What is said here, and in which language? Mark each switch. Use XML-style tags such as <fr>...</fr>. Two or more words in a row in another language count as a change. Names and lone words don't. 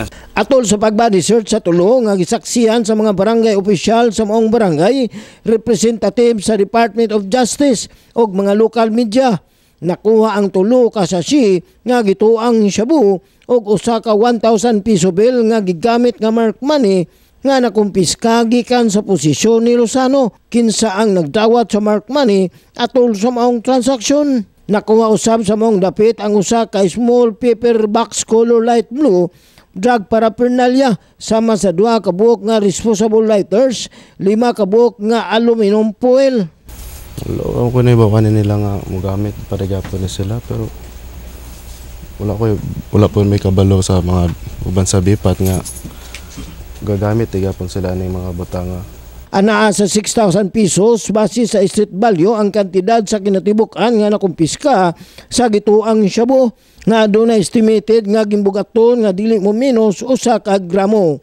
<ceb>Atol sa pagbody search sa tulo nga gisaksihan sa mga barangay opisyal sa maong barangay, representative sa Department of Justice ug mga</ceb> <en>local media,</en> <ceb>nakuha ang tulo ka sachet nga gituang shabu og usa ka 1,000 piso bill nga gigamit nga</ceb> <en>mark money</en> <ceb>nga nakumpiska gikan sa posisyon ni Lozano. Kinsa ang nagdawat sa</ceb> <en>mark money</en> <ceb>atol sa maong transaksyon. Nakuha usab sa maong dapit ang usa ka</ceb> <en>small paper box color light blue drug paraphernalia</en> <ceb>sama sa 2 ka buok nga</ceb> <en>disposable lighters,</en> <ceb>5 ka buok nga</ceb> <en>aluminum foil.</en> <tl>Alam ko na iba nila</tl> <ceb>nga magamit para gapon na sila, pero wala po may kabalo sa mga uban sa bipat nga gagamit igapon sila ng mga butanga. Anaa sa 6,000 pesos base sa</ceb> <en>street value</en> <ceb>ang kantidad sa kinatibukan nga nakumpiska sa gituang shabu nga aduna estimated nga gimbugaton nga dili mo minus 1 ka gramo.</ceb>